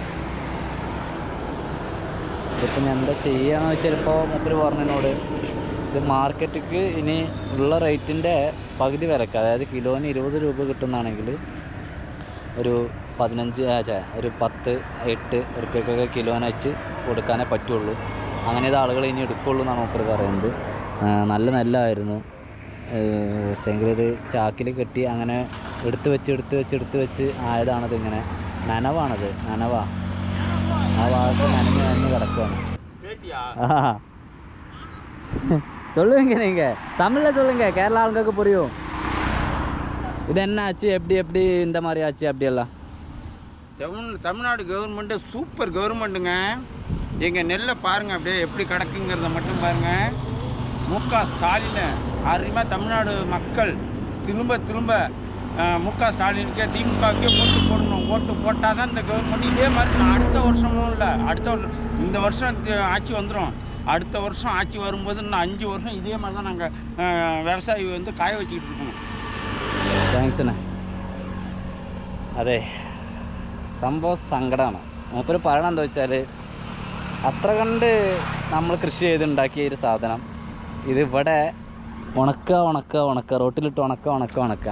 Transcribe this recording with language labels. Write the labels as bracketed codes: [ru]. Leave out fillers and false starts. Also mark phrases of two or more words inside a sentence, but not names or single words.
[ml] ഇതിപ്പോൾ ഞാൻ എന്താ ചെയ്യുകയെന്ന് വെച്ചാൽ, ഇപ്പോൾ മൂപ്പര് പറഞ്ഞതിനോട് ഇത് മാർക്കറ്റിക്ക് ഇനി ഉള്ള റേറ്റിൻ്റെ പകുതി വിലക്ക്, അതായത് കിലോന് 20 രൂപ കിട്ടുന്നതാണെങ്കിൽ ഒരു 15 ഒരു 10-8 ഉറുപ്പ്യക്കൊക്കെ കിലോന് വെച്ച് കൊടുക്കാനേ പറ്റുള്ളൂ. അങ്ങനെ ഇത് ആളുകൾ ഇനി എടുക്കുള്ളൂ എന്നാണ് മൂപ്പര് പറയുന്നത്. നല്ല നെല്ലായിരുന്നു, പക്ഷേങ്കിൽ ഇത് ചാക്കിൽ കെട്ടി അങ്ങനെ എടുത്ത് വെച്ച് ആയതാണത്. ഇങ്ങനെ നനവാണത്, നനവാ, ആ ഭാഗത്ത് നനഞ്ഞ് കിടക്കുകയാണ്. [ta] சொல்லுவீங்க நீங்கள் தமிழில் சொல்லுங்கள், கேரளா ஆளுங்களுக்கு புரியும். இது என்ன ஆச்சு, எப்படி இந்த மாதிரி ஆச்சு அப்படியெல்லாம்? தமிழ்நாடு [en] government super government. [ta] எங்கள் நெல்லை பாருங்கள் அப்படியே எப்படி கிடக்குங்கிறத மட்டும் பாருங்கள். முக ஸ்டாலின் அருமையாக தமிழ்நாடு மக்கள் திரும்ப முக ஸ்டாலினுக்கே திமுகவுக்கே ஓட்டு போடணும். ஓட்டு போட்டால் தான் இந்த கவர்மெண்ட் இதே மாதிரி அடுத்த வருஷமும் இல்லை, இந்த வருஷம் ஆட்சி வந்துடும். அடுத்த வருஷம் ஆட்சி வரும்போது இன்னும் 5 வருஷம் இதே மாதிரி தான் நாங்கள் விவசாயி வந்து காய வச்சுக்கிட்டு இருக்கோம். [ml] താങ്ക്സ്. അതെ, സംഭവം സങ്കടമാണ്. മൂപ്പര് പറയണം എന്താ വെച്ചാൽ, അത്ര കണ്ട് നമ്മൾ കൃഷി ചെയ്തുണ്ടാക്കിയ ഒരു സാധനം ഇതിവിടെ ഉണക്കുക, റോട്ടിലിട്ട് ഉണക്കുക.